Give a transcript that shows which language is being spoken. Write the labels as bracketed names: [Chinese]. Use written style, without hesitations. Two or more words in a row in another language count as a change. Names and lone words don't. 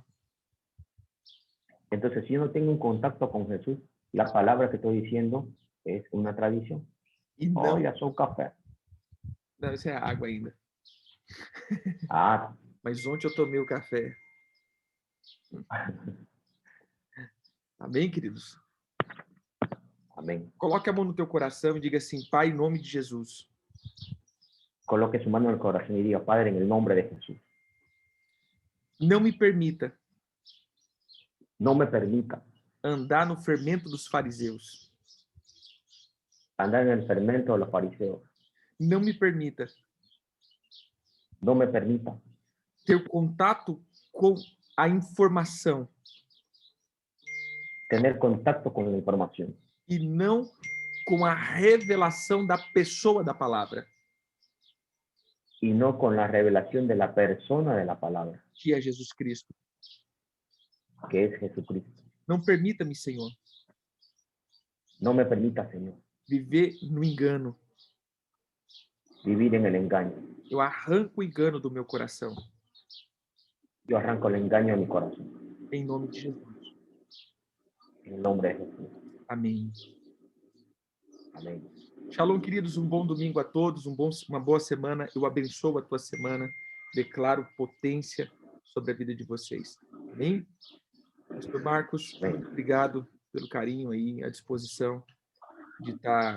[Spanish] Entonces, si yo no tengo un contacto con Jesús, la palabra que estoy diciendo es una tradición. [Portuguese] E Oh, não... [Spanish] ya son café. [Portuguese] Não, isso é água ainda. Ah, Mas ontem eu tomei o café. Amém, queridos? [Spanish] amén. [Portuguese] Coloque a mão no teu coração e diga assim, Pai, em nome de Jesus, [Spanish] Coloque su mano en el corazón y diga, Padre, en el nombre de Jesús, [Portuguese] não me permita [Spanish] no me permita [Portuguese] andar no fermento dos fariseus. [Spanish] andar en el fermento de los fariseos. [Portuguese] Não me permita [Spanish] No me permita [Portuguese] ter contato com a informação [Spanish] tener contacto con la información [Portuguese] e não com a revelação da pessoa da palavra, [Spanish] y no con la revelación de la persona de la palabra, [Portuguese] que é Jesus Cristo. [Spanish] que es Jesucristo. [Portuguese] Não permita-me, Senhor, [Spanish] No me permita, Señor, [Portuguese] viver no engano. [Spanish] vivir en el engaño. [Portuguese] Eu arranco o engano do meu coração, [Spanish] Yo arranco el engaño de mi corazón. [Portuguese] em nome de Jesus. [Spanish] En el nombre de Jesús. [Portuguese] Amém. [Spanish] Amén. [Portuguese] Shalom, queridos, um bom domingo a todos, uma boa semana. Eu abençoo a tua semana, declaro potência sobre a vida de vocês. Amém? Pastor Marcos, Amém. muito obrigado pelo carinho aí, a disposição de estar